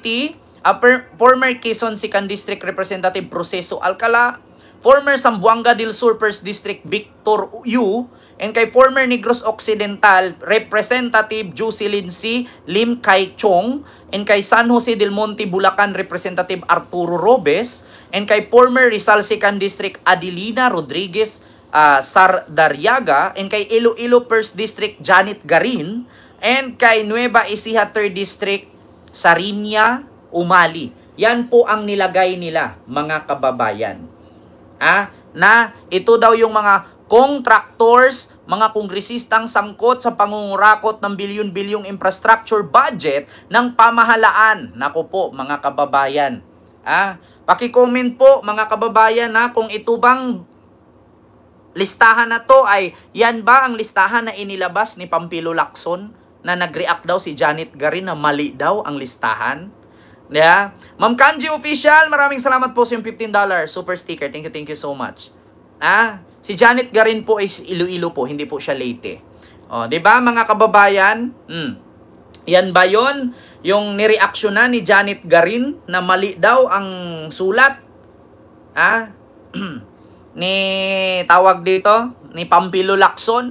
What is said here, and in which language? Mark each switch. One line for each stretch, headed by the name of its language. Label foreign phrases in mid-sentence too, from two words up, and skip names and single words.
Filipino: Sican District Representative Proceso Alcala, former Zamboanga del Sur 1st District Victor Yu, and kay former Negros Occidental Representative Jocelyn C. Lim Kai Chong, and kay San Jose del Monte Bulacan Representative Arturo Robes, and kay former Rizal Sican District Adelina Rodriguez Sardariaga, and kay Iloilo 1st District Janet Garin, and kay Nueva Ecija 3rd District Sarinia Umali. Yan po ang nilagay nila mga kababayan. Na ito daw yung mga contractors, mga kongresistang sangkot sa pangungurakot ng bilyon-bilyong
English: infrastructure budget
Filipino: ng pamahalaan. Nako po mga kababayan. Paki-comment po mga kababayan kung ito bang listahan na to ay yan ba ang listahan na inilabas ni Pampilo Lacson na nag-react daw si Janet Garin na mali daw ang listahan? Ma'am Kanji Official, maraming salamat po sa yung $15
English: super sticker. Thank you so much.
Filipino: Si Janet Garin po is Iloilo po, hindi po siya Leyte. 'Di ba mga kababayan? Yan ba 'yon? Yung nireaksyonan ni Janet Garin na mali daw ang sulat? Ni tawag dito, ni Pampilo Lacson.